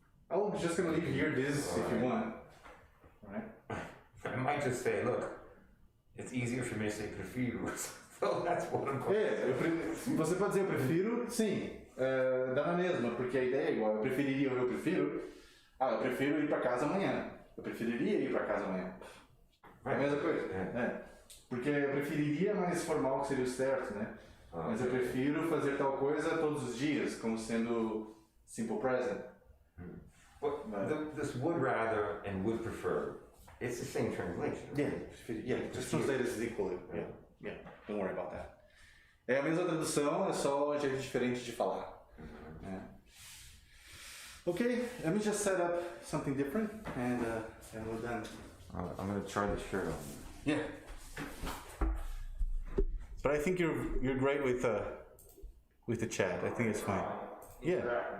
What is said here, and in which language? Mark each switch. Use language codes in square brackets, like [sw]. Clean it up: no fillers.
[en] I'm just gonna leave here this if you want. Right? I might just say, look, it's easier for me to say prefiro. So that's what I'm going [pt] Você pode dizer eu prefiro, sim, dá na mesma, porque a ideia é igual. Eu preferiria ou eu prefiro. Eu prefiro ir pra casa amanhã. Eu preferiria ir pra casa amanhã. É a mesma coisa. Porque eu preferiria mais formal que seria o certo, né? Mas eu prefiro fazer tal coisa todos os dias, como sendo simple present. [en] This would rather and would prefer, it's the same translation. Just translate this equally. Yeah, don't worry about that. [pt] É a mesma tradução, é só um jeito diferente de falar. [en] Okay, let me just set up something different and we're done. I'm going to try the shirt on. Yeah. But I think you're great with the chat. I think it's fine. Yeah.